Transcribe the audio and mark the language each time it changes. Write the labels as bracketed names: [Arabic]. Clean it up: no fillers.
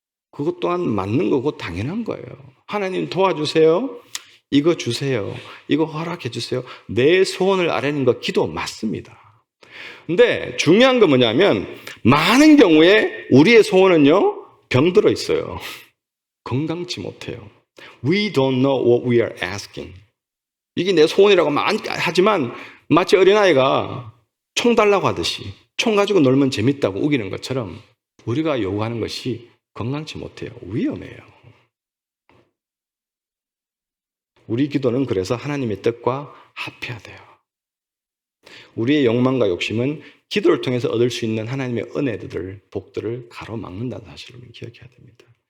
[Korean] 그것 또한 맞는 거고 당연한 거예요. 하나님 도와주세요. 이거 주세요. 이거 허락해 주세요. 내 소원을 아뢰는 거 기도 맞습니다. 근데 중요한 건 뭐냐면 많은 경우에 우리의 소원은요, 병들어 있어요. 건강치 못해요. [English] We don't know what we are asking. [Korean] 이게 내 소원이라고 하지만 마치 어린아이가 총 달라고 하듯이 총 가지고 놀면 재밌다고 우기는 것처럼 우리가 요구하는 것이 건강치 못해요. 위험해요. 우리 기도는 그래서 하나님의 뜻과 합해야 돼요. 우리의 욕망과 욕심은 기도를 통해서 얻을 수 있는 하나님의 은혜들, 복들을 가로막는다는 사실을 기억해야 됩니다.